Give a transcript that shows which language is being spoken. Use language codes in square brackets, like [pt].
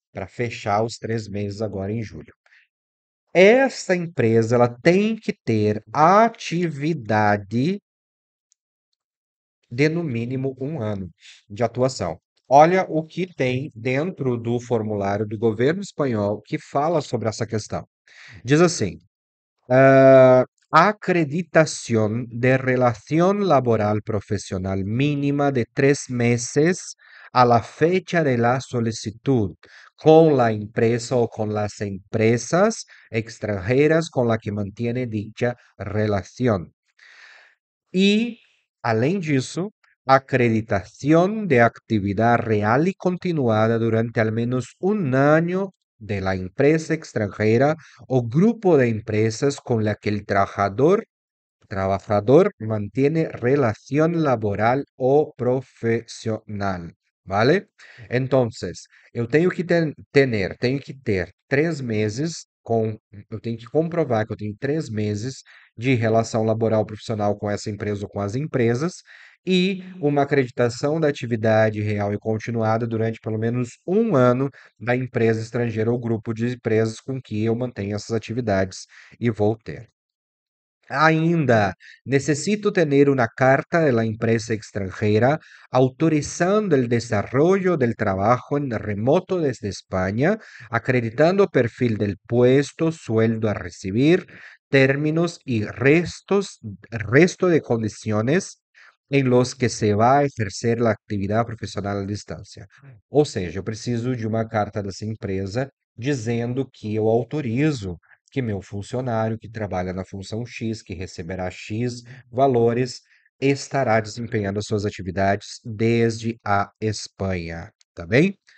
[pt] Para fechar os 3 meses agora em julho. Essa empresa ela tem que ter atividade de no mínimo 1 ano de atuação. Olha o que tem dentro do formulário do governo espanhol que fala sobre essa questão. [es] Diz assim: acreditación de relación laboral profesional mínima de 3 meses a la fecha de la solicitud con la empresa o con las empresas extranjeras con la que mantiene dicha relación. Y, [pt] além disso, [es] acreditación de actividad real y continuada durante al menos 1 año de la empresa extranjera o grupo de empresas con la que el trabajador mantiene relación laboral o profesional, ¿vale? Entonces, [pt] eu tenho que ter 3 meses eu tenho que comprovar que eu tenho 3 meses de relação laboral profissional com essa empresa ou com as empresas e uma acreditação da atividade real e continuada durante pelo menos 1 ano da empresa estrangeira ou grupo de empresas com que eu mantenho essas atividades e vou ter. [es] Ainda, necesito tener una carta de la empresa extranjera autorizando el desarrollo del trabajo en remoto desde España, acreditando perfil del puesto, sueldo a recibir, términos y resto de condiciones em los que se [pt] vai exercer a atividade profissional à distância. Ou seja, eu preciso de uma carta dessa empresa dizendo que eu autorizo que meu funcionário que trabalha na função X, que receberá X valores, estará desempenhando as suas atividades desde a Espanha, tá bem?